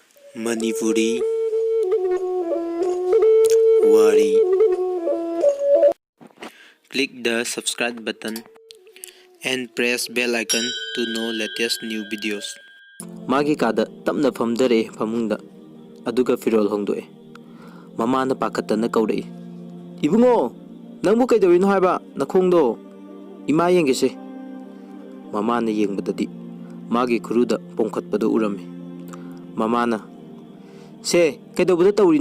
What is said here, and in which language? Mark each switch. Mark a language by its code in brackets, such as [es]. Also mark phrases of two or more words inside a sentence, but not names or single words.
[mni] Manipuri Wari. [en] Click the subscribe button and press bell icon to know latest new videos. [mni] Magi kada tamna famdare famungda aduga firol hongdoe mamana pakatana kaurei ibungo nangbu kaidawino haiba nakhongdo ima yengese mamana yengbadadi magi khuruda pongkhatpado urame mamana se kaidawbada tawrino